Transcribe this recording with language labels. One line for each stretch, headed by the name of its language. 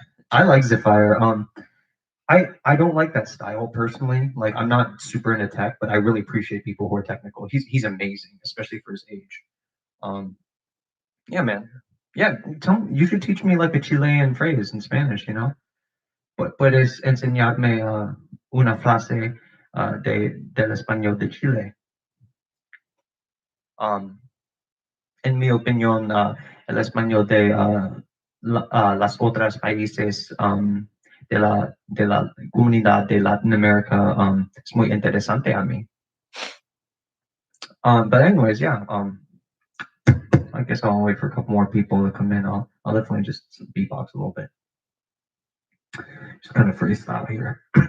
English: I like Zephyr. I don't like that style personally. Like I'm not super into tech, but I really appreciate people who are technical. He's amazing, especially for his age. Um, yeah, man. Yeah, you should teach me like a Chilean phrase in Spanish.
Spanish: Puedes enseñarme una frase del español de Chile. Um, en mi opinión, el español de las otras países de la comunidad de Latinoamérica es muy interesante a mí.
English: But anyways, yeah. I guess I'll wait for a couple more people to come in. I'll definitely just beatbox a little bit. Just kind of freestyle here.